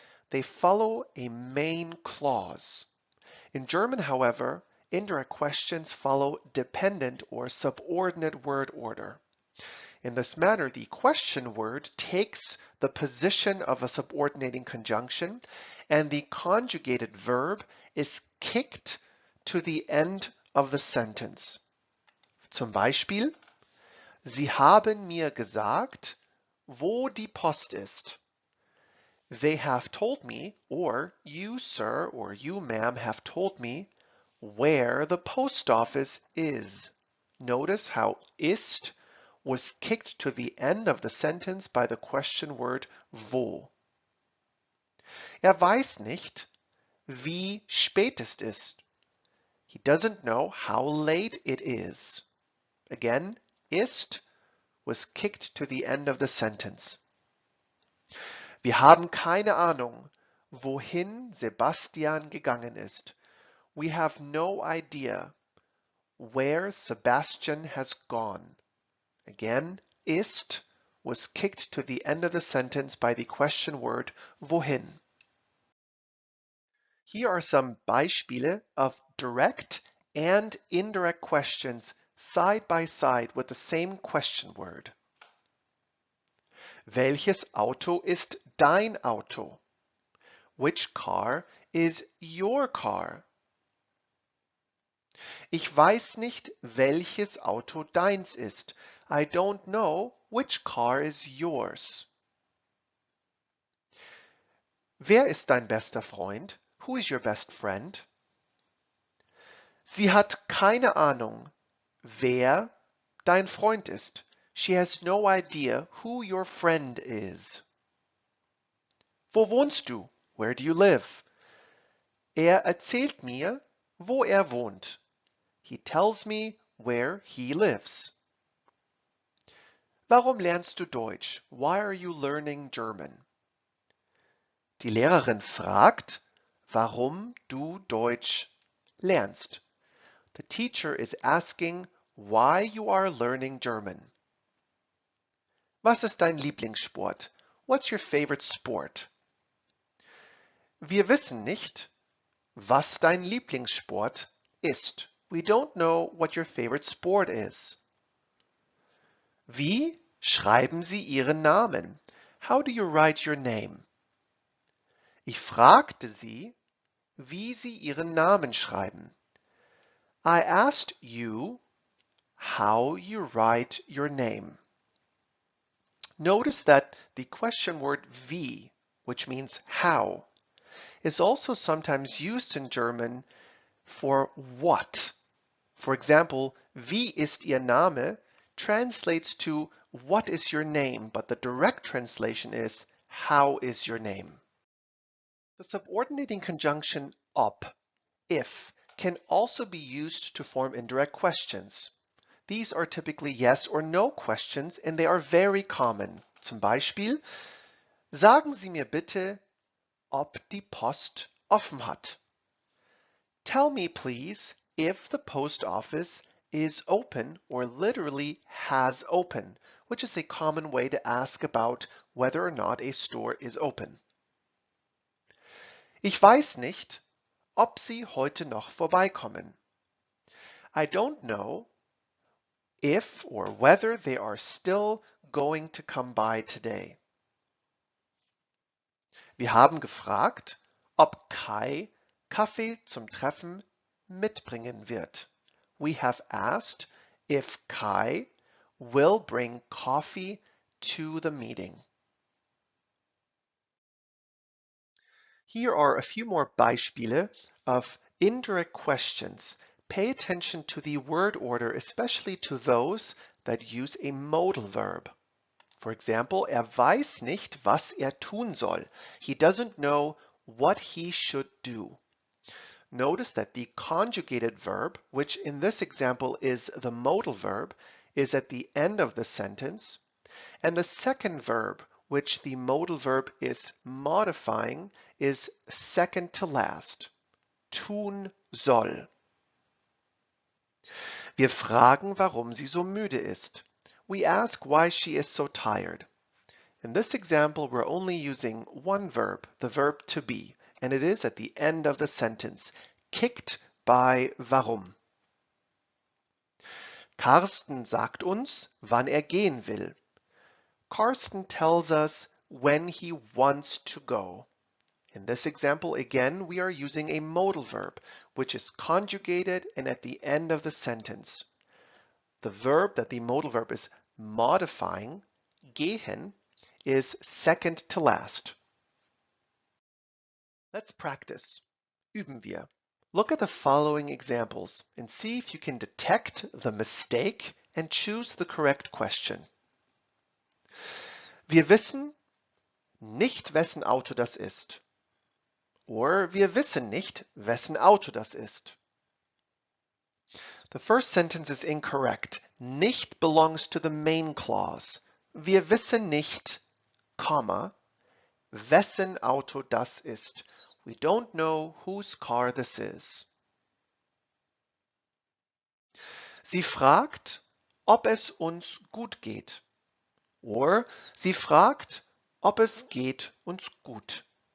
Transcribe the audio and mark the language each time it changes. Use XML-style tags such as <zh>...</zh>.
<en>They follow a main clause. In German, however, indirect questions follow dependent or subordinate word order. In this manner, the question word takes the position of a subordinating conjunction, and the conjugated verb is kicked to the end of the sentence.</en> <de>Zum Beispiel, Sie haben mir gesagt, wo die Post ist.</de> <en>They have told me, or you, sir, or you, ma'am, have told me where the post office is. Notice how ist was kicked to the end of the sentence by the question word wo.</en> <de>Weiß nicht, wie spät es ist.</de> <en>He doesn't know how late it is. Again, ist was kicked to the end of the sentence.</en> <de>Wir haben keine Ahnung, wohin Sebastian gegangen ist.</de> <en>We have no idea where Sebastian has gone. Again, ist was kicked to the end of the sentence by the question word wohin. Here are some Beispiele of direct and indirect questions side by side with the same question word.</en> <de>Welches Auto ist dein Auto?</de> <en>Which car is your car?</en> <de>Ich weiß nicht, welches Auto deins ist.</de> <en>I don't know which car is yours.</en> <de>Wer ist dein bester Freund?</de> <en>Who is your best friend?</en> <de>Sie hat keine Ahnung, wer dein Freund ist.</de> <en>She has no idea who your friend is.</en> <de>Wo wohnst du?</de> <en>Where do you live?</en> <de>Er erzählt mir, wo wohnt.</de> <en>He tells me where he lives.</en> <de>Warum lernst du Deutsch?</de> <en>Why are you learning German?</en> <de>Die Lehrerin fragt, warum du Deutsch lernst.</de> <en>The teacher is asking why you are learning German.</en> <de>Was ist dein Lieblingssport?</de> <en>What's your favorite sport?</en> <de>Wir wissen nicht, was dein Lieblingssport ist.</de> <en>We don't know what your favorite sport is.</en> <de>Wie schreiben Sie Ihren Namen?</de> <en>How do you write your name?</en> <de>Ich fragte Sie, wie Sie Ihren Namen schreiben.</de> <en>I asked you how you write your name. Notice that the question word wie, which means how, is also sometimes used in German for what. For example,</en> <de>wie ist Ihr Name</de> <en>translates to what is your name, but the direct translation is how is your name. The subordinating conjunction ob, if, can also be used to form indirect questions. These are typically yes or no questions and they are very common.</en> <de>Zum Beispiel, sagen Sie mir bitte, ob die Post offen hat.</de> <en>Tell me please if the post office is open or literally has open, which is a common way to ask about whether or not a store is open.</en> <de>Ich weiß nicht, ob Sie heute noch vorbeikommen.</de> <en>I don't know if or whether they are still going to come by today.</en> <de>Wir haben gefragt, ob Kai Kaffee zum Treffen mitbringen wird.</de> <en>We have asked if Kai will bring coffee to the meeting. Here are a few more Beispiele of indirect questions. Pay attention to the word order, especially to those that use a modal verb. For example,</en> <de>weiß nicht, was tun soll.</de> <en>He doesn't know what he should do. Notice that the conjugated verb, which in this example is the modal verb, is at the end of the sentence, and the second verb, which the modal verb is modifying, is second to last.</en> <de>Tun soll. Wir fragen, warum sie so müde ist.</de> <en>We ask why she is so tired. In this example, we're only using one verb, the verb to be, and it is at the end of the sentence, kicked by warum. Carsten sagt uns, wann gehen will. Carsten tells us when he wants to go. In this example, again, we are using a modal verb, which is conjugated and at the end of the sentence. The verb that the modal verb is modifying, gehen, is second to last. Let's practice.</en> <de>Üben wir.</de> <en>Look at the following examples and see if you can detect the mistake and choose the correct question.</en> <de>Wir wissen nicht, wessen Auto das ist. Or wir wissen nicht, wessen Auto das ist.</de> <en>The first sentence is incorrect. Nicht belongs to the main clause.</en> <de>Wir wissen nicht, comma, wessen Auto das ist.</de> <en>We don't know whose car this is.</en> <de>Sie fragt, ob es uns gut geht. Or sie fragt, ob es geht uns gut.</de>